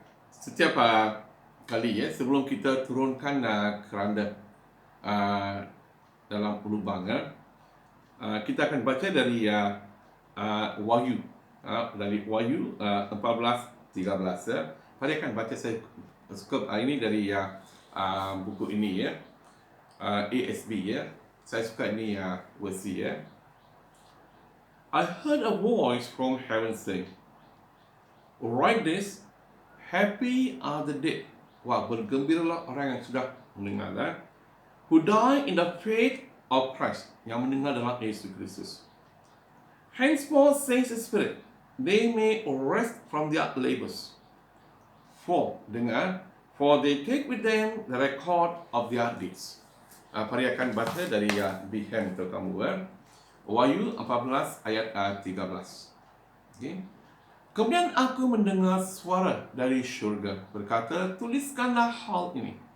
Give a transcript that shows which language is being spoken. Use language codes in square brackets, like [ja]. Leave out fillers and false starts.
[id] Setiap kali sebelum kita turunkan keranda dalam lubang, kita akan baca dari Wahyu, dari Wahyu 14:13. Mari akan baca, saya suka ini dari buku ini ya, ASB ya. Saya suka ini versi ya. [en] I heard a voice from heaven saying, "Write this, happy are the dead." [id] Wah, bergembiralah orang yang sudah meninggal, [en] who die in the faith of Christ, [id] yang meninggal dalam Yesus Kristus. [en] Henceforth, says the Spirit, they may rest from their labors. For they take with them the record of their deeds. [id] Mari akan baca dari Bihan untuk kamu. Wahyu 14 ayat 13. Okay. Kemudian aku mendengar suara dari syurga berkata, "Tuliskanlah hal ini.